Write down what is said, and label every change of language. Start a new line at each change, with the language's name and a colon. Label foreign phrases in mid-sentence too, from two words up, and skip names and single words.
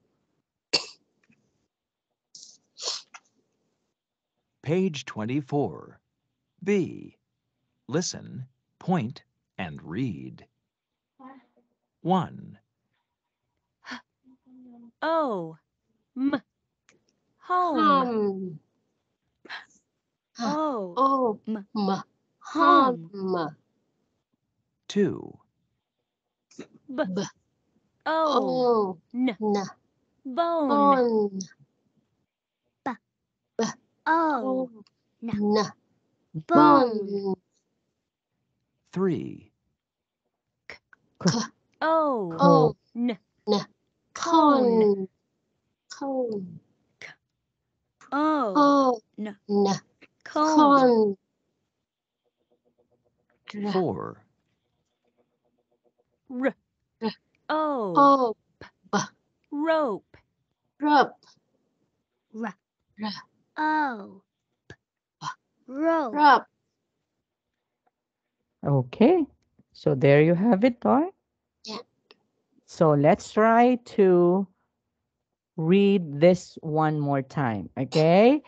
English: Page 24. B. Listen, point, and read. 1, Oh, m. Home. Hum. Oh, O, M. m. Home. Hum. 2, b. B. Oh, O, n. n. Bone. Bon. B. B. O. O, N. n. Bone. Bon. 3, K. Oh, O, n. n. Cone. Con. Con. O. O, N. n. Cone. Con. R. 4, R. R. Oh, O, b. rope. Rup. R. R. O. B. Rope. Rup. Okay. So there you have it, Toy. Yeah. So let's try to read this one more time, okay?